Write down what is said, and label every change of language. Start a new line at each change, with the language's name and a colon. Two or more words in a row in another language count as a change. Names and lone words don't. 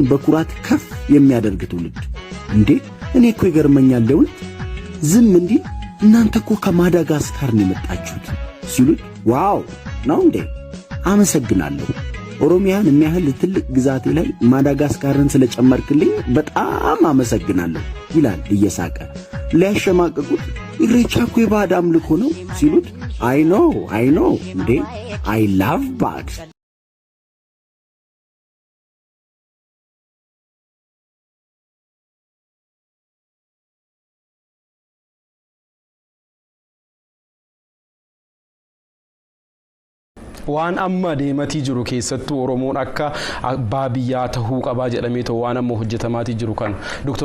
Amharic: በኩራት ከፍ የሚያደርግ ትውልድ። እንዴ እኔ እኮ ይገርመኛል ለውጥ ዝም እንዲህ እናንተ እኮ ከማዳጋስካር ነው የመጣችሁት ሲሉት ዋው ነው እንዴ አመሰግናለሁ። ኦሮሚያን የሚያህል ትልቅ ግዛቴ ላይ ማዳጋስካርን ስለጨመርክልኝ በጣም አመሰግናለሁ ይላል እየሳቀ። ሊያሸማቅቁት ኢሬቻ እኮ የባዕድ አምልኮ ነው ሲሉት
English: I know
Amharic: እንዴ
English: I love bad።
Oromo: waan amma deematii jiru keessattuu Oromoon akka abbaa biyyaa tahuu qabaa jedhamee ta'u waan amma hojjetamaatii jiru kan Dr.